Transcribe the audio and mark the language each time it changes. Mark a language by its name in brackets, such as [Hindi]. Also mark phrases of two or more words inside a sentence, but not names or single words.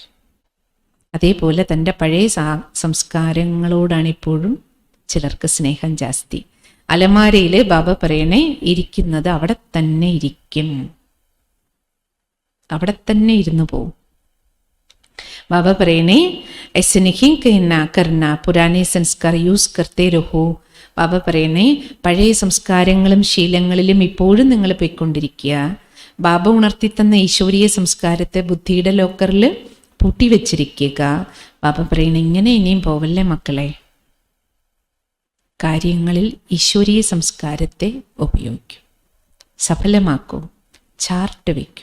[Malayalam] അതേപോലെ തൻ്റെ പഴയ സംസ്കാരങ്ങളോടാണ് ഇപ്പോഴും ചിലർക്ക് സ്നേഹം ജാസ്തി. അലമാരയിൽ ബാബ പറയണേ ഇരിക്കുന്നത് അവിടെ തന്നെ ഇരിക്കും, അവിടെ തന്നെ ഇരുന്നു പോവും. [Hindi] ബാബ പറയണേ ऐसे नहीं कहना करना पुराने संस्कार യൂസ് करते रहो. [Malayalam] ബാബ പറയണേ പഴയ സംസ്കാരങ്ങളും ശീലങ്ങളിലും ഇപ്പോഴും നിങ്ങൾ പോയിക്കൊണ്ടിരിക്കുക. ബാബ ഉണർത്തിത്തന്ന ഈശ്വരീയ സംസ്കാരത്തെ ബുദ്ധിയുടെ ലോക്കറിൽ പൂട്ടിവെച്ചിരിക്കുക. ബാബ പറയണ ഇങ്ങനെ ഇനിയും പോവല്ലേ മക്കളെ, കാര്യങ്ങളിൽ ഈശ്വരീയ സംസ്കാരത്തെ ഉപയോഗിക്കൂ, സഫലമാക്കൂ, ചാർട്ട് വയ്ക്കൂ.